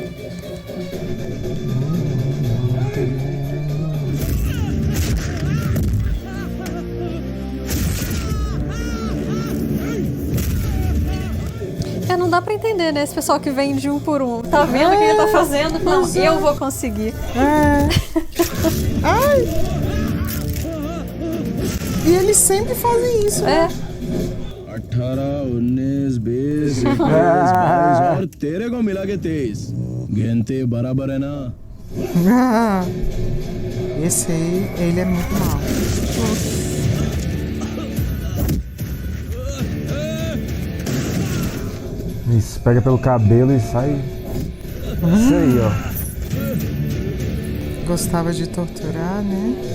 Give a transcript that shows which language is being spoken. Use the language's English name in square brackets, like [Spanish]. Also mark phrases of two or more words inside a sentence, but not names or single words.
[Portuguese] Não dá pra entender, né? Esse pessoal que vem de um por um. Tá vendo o que ele tá fazendo? Não, eu vou conseguir. Ai! E eles sempre fazem isso. É. [Hindi] 18, 19, 20, 21, 22 और तेरे को मिला के 23 गिनती बराबर है ना? [Portuguese] Esse aí, ele é muito mal. Isso, pega pelo cabelo e sai. Isso aí, ó. Gostava de torturar, né?